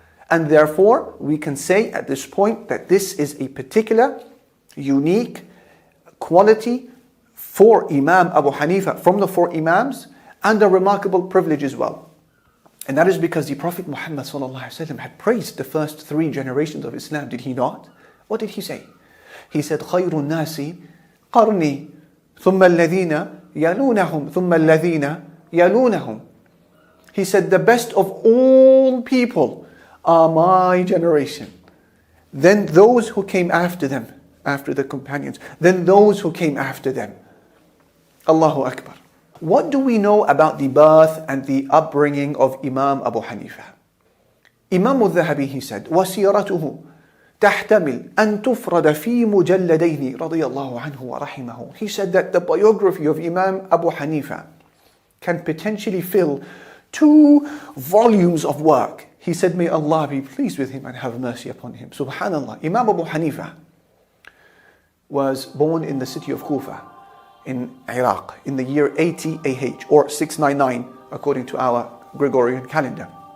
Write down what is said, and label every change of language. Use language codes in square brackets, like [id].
[en] And therefore, we can say at this point that this is a particular, unique quality for Imam Abu Hanifa from the four Imams, and a remarkable privilege as well. And that is because the Prophet Muhammad ﷺ had praised the first three generations of Islam, did he not? What did he say? He said, [ar] خَيْرُ النَّاسِ قَرْنِي ثُمَّ الَّذِينَ يَلُونَهُمْ ثُمَّ الَّذِينَ يَلُونَهُمْ. [en] He said, the best of all people are my generation. Then those who came after them, after the companions. Then those who came after them. Allahu Akbar. What do we know about the birth and the upbringing of Imam Abu Hanifa? Imam al-Dhahabi, he said, [ar] وَسِيرَتُهُ تحتمل أن تفرد في مجلدين رضي الله عنه ورحمه. [en] He said that the biography of Imam Abu Hanifa can potentially fill 2 volumes of work. He said, may Allah be pleased with him and have mercy upon him. Subhanallah. Imam Abu Hanifa was born in the city of Kufa in Iraq in the year 80 AH or 699 according to our Gregorian calendar.